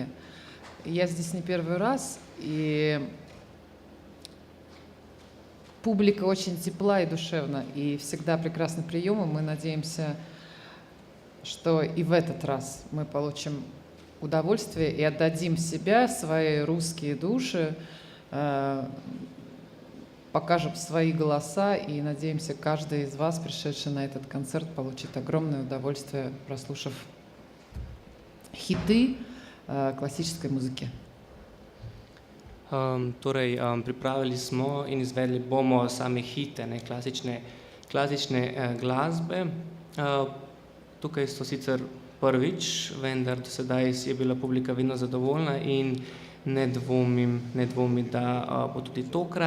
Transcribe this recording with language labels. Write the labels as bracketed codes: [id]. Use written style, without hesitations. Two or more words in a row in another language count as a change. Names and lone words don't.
[ru] Я здесь не первый раз, и публика очень тепла и душевна, и всегда прекрасный прием, и мы надеемся, что и в этот раз мы получим удовольствие и отдадим себя, свои русские души, покажем свои голоса, и надеемся, каждый из вас, пришедший на этот концерт, получит огромное удовольствие, прослушав хиты классической музыки. [sl] Torej, pripravili smo in izvedli bomo same hite, klasične glasbe. Tukaj so sicer prvič, vendar do sedaj je bila publika vedno zadovoljna in ne dvomi, da bo tudi tokrat.